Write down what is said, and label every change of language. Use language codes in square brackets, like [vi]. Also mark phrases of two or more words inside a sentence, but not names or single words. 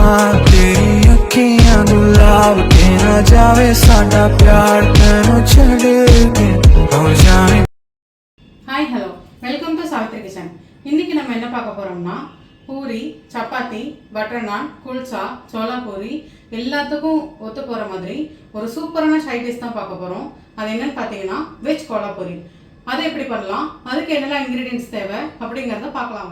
[pa] ਤੇਰੀ ਅੱਖੀਆਂ ਗੁਲਾਬ ਕੇ ਨਾ ਜਾਵੇ ਸਾਡਾ ਪਿਆਰ ਤੈਨੂੰ ਛੱਡ ਕੇ ਹੋ ਜਾਏ। [en] Hi hello welcome to Savithri Kitchen. [ta] இன்னைக்கு நம்ம என்ன பார்க்க போறோம்னா பூரி, சப்பாத்தி, பட்டர் நான், குல்சா, சோளா பூரி எல்லாத்துக்கும் ஒத்து போற மாதிரி ஒரு சூப்பரான [en] side dish [ta] தான் பார்க்க போறோம். அது என்னன்னு பார்த்தீங்கன்னா வெஜ் கோலா பூரி. அதை எப்படி பண்ணலாம், அதுக்கு என்னெல்லாம் இன்கிரீடியன்ட்ஸ் தேவை அப்படிங்கிறத பார்க்கலாம்.